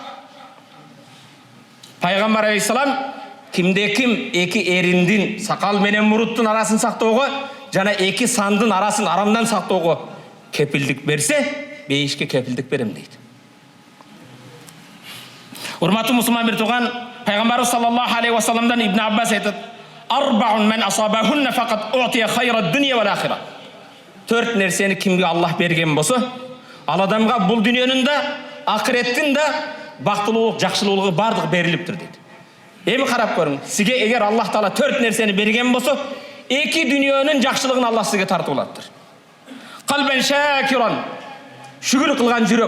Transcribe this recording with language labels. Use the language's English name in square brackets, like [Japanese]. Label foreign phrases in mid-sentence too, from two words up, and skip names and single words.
[Kyrgyz] Пайгамбар алейхиссалам кимде ким эки эриндин сакал менен муруттун арасын сактоого жана эки сандын арасын арамдан сактоого кепилдик берсе, бейишке кепилдик берем дейт. Урматтуу мусулман бир тууган, Пайгамбарыбыз [Arabic] صلى الله عليه وسلم ابن عباس айтат أربع من أصابهن فقد أوتي خير الدنيا والآخرة." [Kyrgyz] 4 нерсени кимге Аллах берген болсо, ал адамга бул дүйнөнүн да, акыреттин да бактылуулук, жакшылуулугу бардыгы берилиптир дейт. Эми карап көрүң, сизге эгер Аллах Таала 4 нерсени берген болсо, эки дүйнөнүн жакшылыгын Аллах сизге тартып алаттыр. [Arabic] قلبا شاكرا, [Kyrgyz] шүгүр кылган жүрөк.